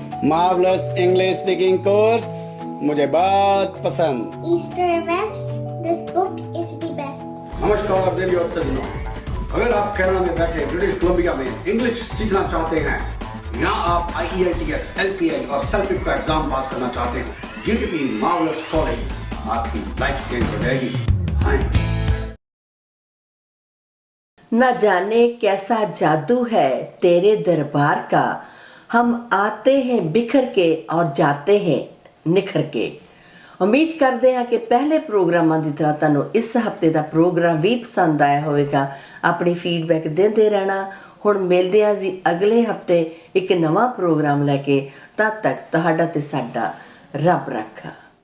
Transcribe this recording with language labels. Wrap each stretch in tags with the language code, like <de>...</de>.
<hi>Marvellous English speaking course मुझे बहुत पसंद।</hi> <en>East or West, this book is the best.</en> <hi>नमस्कार देवी और सज्जनों, अगर आप कनाडा में बैठे ब्रिटिश कोलंबिया में इंग्लिश सीखना चाहते हैं, यहाँ आप IELTS, LPI और सेल्फिप का एग्जाम पास करना चाहते हैं, GTP मार्वलस कॉलेज आपकी लाइफ चेंज हो जाएगी। हाँ। न जाने कैसा जादू है तेरे दरबार का, हम आते हैं बिखर के और जाते हैं निखर के।</hi> <pa>ਉਮੀਦ ਕਰਦੇ ਹਾਂ ਕਿ ਪਹਿਲੇ ਪ੍ਰੋਗਰਾਮਾਂ ਦੀ ਤਰ੍ਹਾਂ ਤੁਹਾਨੂੰ ਇਸ ਹਫਤੇ ਦਾ ਪ੍ਰੋਗਰਾਮ ਵੀ ਪਸੰਦ ਆਇਆ ਹੋਵੇਗਾ। ਆਪਣੀ ਫੀਡਬੈਕ ਦਿੰਦੇ ਰਹਿਣਾ। ਹੁਣ ਮਿਲਦੇ ਹਾਂ ਜੀ ਅਗਲੇ ਹਫਤੇ ਇੱਕ ਨਵਾਂ ਪ੍ਰੋਗਰਾਮ ਲੈ ਕੇ। ਤਦ ਤੱਕ ਤੁਹਾਡਾ ਤੇ ਸਾਡਾ ਰੱਬ ਰਾਖਾ।</pa>